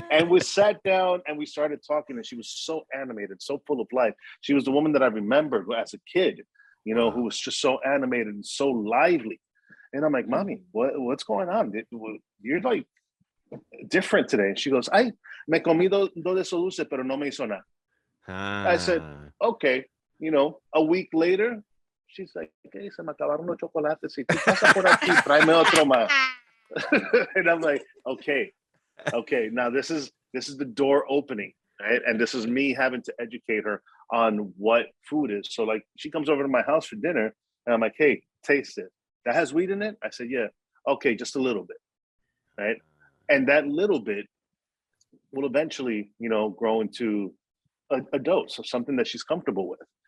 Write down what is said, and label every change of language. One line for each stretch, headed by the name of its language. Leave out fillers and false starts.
English: And we sat down and we started talking, and she was so animated, so full of life. She was the woman that I remembered as a kid, who was just so animated and so lively. And I'm like, Mommy, what's going on? You're like different today. And she goes,
Spanish: ay, me comí dos de esos dulces, pero no me hizo nada.
English: I said, okay. A week later, she's like, hey,
Spanish: se me acabaron los chocolates. Si tú pasas por aquí, tráeme otro más.
English: And I'm like, okay. Now this is the door opening, right? And this is me having to educate her on what food is. So like, she comes over to my house for dinner, and I'm like, hey, taste it. That has weed in it? I said, yeah. Okay, just a little bit, right? And that little bit will eventually, grow into a dose of something that she's comfortable with.